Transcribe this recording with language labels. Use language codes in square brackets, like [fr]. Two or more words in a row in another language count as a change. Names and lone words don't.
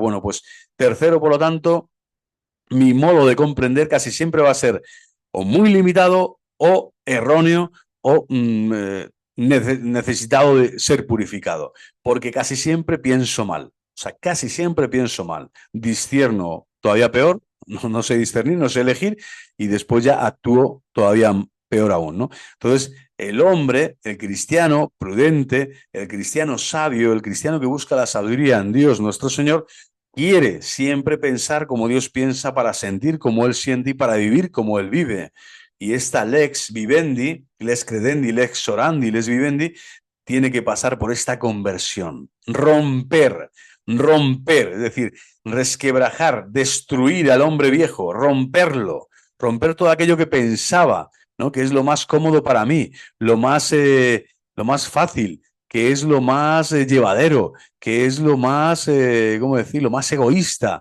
[es] Bueno, pues tercero, por lo tanto, mi modo de comprender casi siempre va a ser o muy limitado o erróneo o necesitado de ser purificado, porque casi siempre pienso mal, o sea, casi siempre pienso mal, discierno todavía peor, no sé discernir, no sé elegir y después ya actúo todavía peor aún, ¿no? Entonces, el hombre, el cristiano prudente, el cristiano sabio, el cristiano que busca la sabiduría en Dios nuestro Señor, quiere siempre pensar como Dios piensa, para sentir como Él siente y para vivir como Él vive. Y esta [la] lex vivendi, lex credendi, lex orandi, lex vivendi, [es] tiene que pasar por esta conversión. Romper, es decir, resquebrajar, destruir al hombre viejo, romper todo aquello que pensaba, ¿no? Que es lo más cómodo para mí, lo más fácil, que es lo más llevadero, que es lo más, ¿cómo decirlo?, más egoísta.